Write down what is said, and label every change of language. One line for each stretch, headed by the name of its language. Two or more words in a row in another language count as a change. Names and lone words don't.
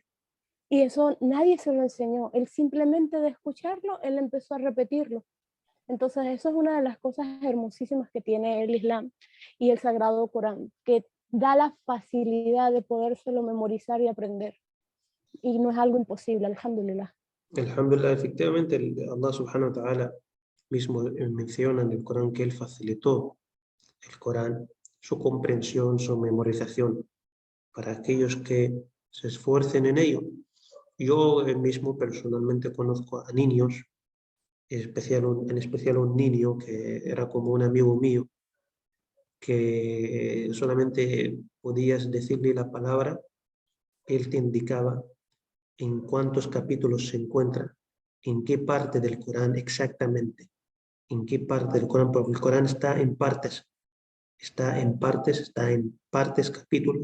Spanish: Y eso nadie se lo enseñó. Él simplemente de escucharlo, él empezó a repetirlo. Entonces eso es una de las cosas hermosísimas que tiene el Islam y el Sagrado Corán, que da la facilidad de podérselo memorizar y aprender. Y no es algo imposible, alhamdulillah. Alhamdulillah, efectivamente,
Arabic: الله سبحانه وتعالى
Spanish: mismo menciona en el Corán que Él facilitó el Corán, su comprensión, su memorización, para aquellos que se esfuercen en ello. Yo mismo personalmente conozco a niños, en especial un niño que era como un amigo mío, que solamente podías decirle la palabra, él te indicaba en cuántos capítulos se encuentra, en qué parte del Corán exactamente, en qué parte del Corán, porque el Corán está en partes, capítulos.